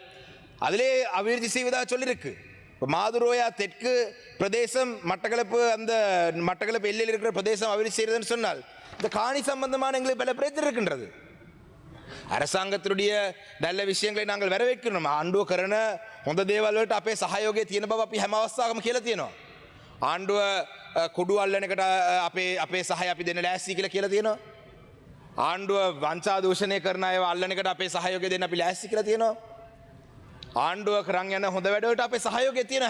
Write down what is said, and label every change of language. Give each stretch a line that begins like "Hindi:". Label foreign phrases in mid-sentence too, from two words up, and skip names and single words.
Tamil: அதிலே அபிவிருத்தி செய்வதாக சொல்லியிருக்கு. இப்போ மாதுரோயா தெற்கு பிரதேசம் மட்டக்களப்பு எல்லையில் இருக்கிற பிரதேசம் அபிவிருத்தி செய்கிறதுன்னு சொன்னால் இந்த காணி சம்பந்தமான எங்களுக்கு பல பிரச்சனை இருக்கின்றது. அரசாங்கத்தினுடைய நல்ல விஷயங்களை நாங்கள் வரவேற்கணும்.
Sinhala: ආණ්ඩුව කරන හොඳ දේවල් වලට අපේ සහයෝගය තියෙන බව අපි හැම අවස්ථාවකම කියලා තියෙනවා. ආණ්ඩුව කුඩු අල්ලන එකට අපේ සහය අපි දෙන්න ලෑස්ති කියලා තියෙනවා. ආණ්ඩුව වංචා දූෂණය කරන අයව අල්ලන එකට අපේ සහයෝගය දෙන්න අපි ලෑස්ති කියලා තියෙනවා. ආණ්ඩුව කරන් යන හොඳ වැඩවලට අපේ සහයෝගය තියෙනවා.